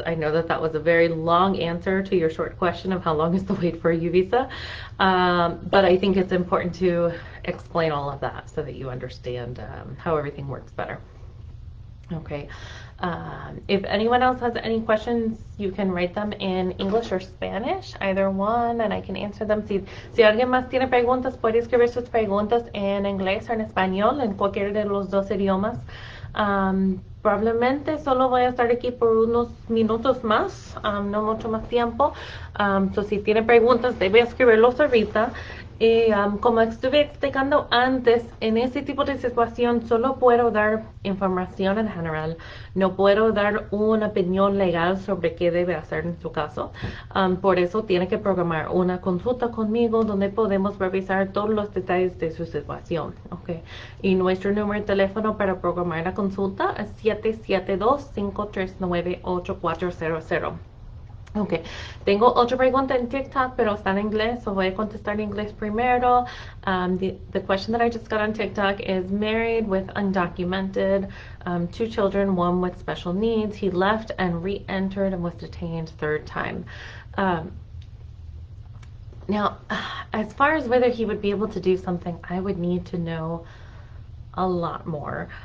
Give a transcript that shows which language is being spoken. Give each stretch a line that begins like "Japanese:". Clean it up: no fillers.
English: I know that that was a very long answer to your short question of how long is the wait for a U visa, but I think it's important to explain all of that so that you understand how everything works better. Okay, if anyone else has any questions, you can write them in English or Spanish, either one, and I can answer them.
Spanish: Si alguien más tiene preguntas, puede escribir sus preguntas en inglés o en español, en cualquiera de los dos idiomas. Probablemente solo voy a estar aquí por unos minutos más, no mucho más tiempo.
English: So
Spanish: si tiene preguntas, debe escribirlos ahorita. Y como estuve explicando antes, en ese tipo de situación solo puedo dar información en general. No puedo dar una opinión legal sobre qué debe hacer en su caso. Por eso tiene que programar una consulta conmigo donde podemos revisar todos los detalles de su situación. Okay. Y nuestro número de teléfono para programar la consulta es 772-539-8400. Ok, tengo otra pregunta en TikTok, pero está en inglés,
English: so
Spanish: voy a contestar en inglés primero.
English: The question that I just got on TikTok is: married with undocumented, 2 children, one with special needs. He left and re-entered and was detained 3rd time. Now, as far as whether he would be able to do something, I would need to know a lot more.